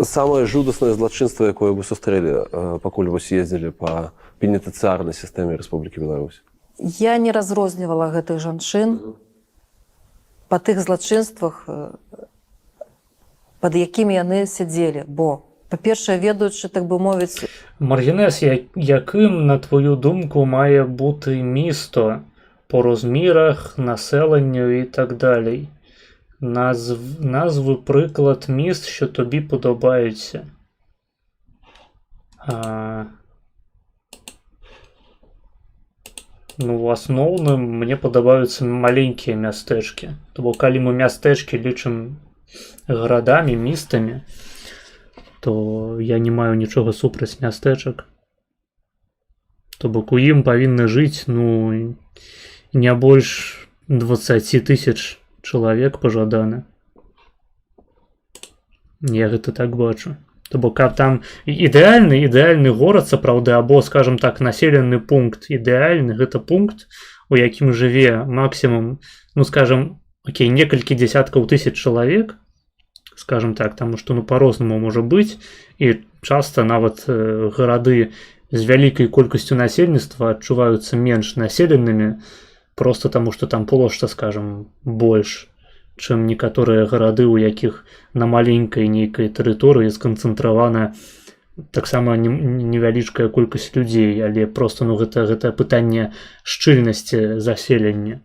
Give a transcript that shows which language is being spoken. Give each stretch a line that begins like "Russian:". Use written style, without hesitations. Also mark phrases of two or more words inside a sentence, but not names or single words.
Belarusian: Самае жудаснае злачынства, якое вы сустрэлі, пакуль вось ездзілі па пенітэнцыярнай сістэме Рэспублікі Беларусь? Я не разрознівала гэтых жанчын па тых злачынствах, пад якімі яны сядзелі, бо па-першае, ведаючы, так бы мовіць... Маргінес,
Ukrainian: яким, на твою думку, має бути місто по розмірах, населенню і так далі? Назви приклад міст, що тобі подобаються. Ну, в основному, мені подобаються маленькі мястэчкі.
Belarusian: Тобто, калі ми мястэчкі лічым гарадамі, містамі, то я не маю нічога супраць мястэчак. То бок у ім павінны жыць, ну, не больш 20 тысяч чалавек пажадана. Я гэта так бачу. То бок, каб там ідэальны горад, сапраўды, або, скажем так, населены пункт ідэальны, гэта пункт, у якім жыве максімум, ну, скажем, окей, некалькі дзесяткаў тысяч чалавек, скажем так,
Russian: тому что,
Belarusian: ну, по-рознаму можа быць, і часта нават гарады з вялікай колькасцю насельніцтва адчуваюцца менш населенымі, просто таму, што там плошча, скажем, больш, чым некаторыя гарады, у якіх на маленькай нейкай тэрыторыі сканцэнтравана таксама невялічкая колькасць людзей, але просто, ну, гэта пытанне шчыльнасці заселення.